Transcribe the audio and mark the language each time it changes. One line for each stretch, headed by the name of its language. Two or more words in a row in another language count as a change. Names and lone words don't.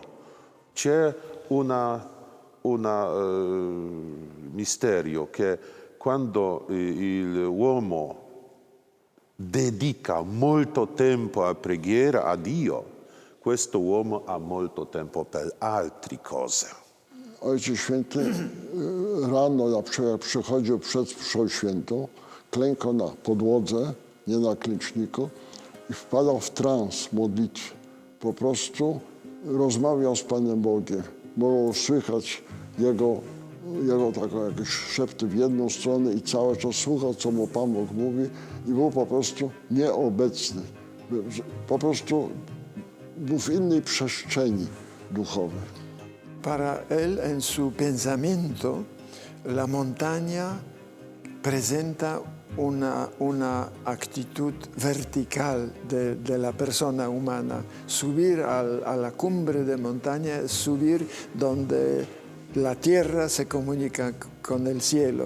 Italian: C'è un misterio che quando l'uomo dedica molto tempo a preghiera a Dio, questo uomo ha molto tempo per altre cose.
Polish: Ojciec Święty rano, jak przychodził przed mszą świętą, klękał na podłodze, nie na klęczniku i wpadał w trans modlitwy. Po prostu rozmawiał z Panem Bogiem. Było słychać jego takie jakieś szepty w jedną stronę i cały czas słuchał, co mu Pan Bóg mówi i był po prostu nieobecny. Po prostu był w innej przestrzeni duchowej.
Spanish: Para él, en su pensamiento, la montaña presenta una actitud vertical de la persona humana. Subir a la cumbre de montaña es subir donde la tierra se comunica con el cielo.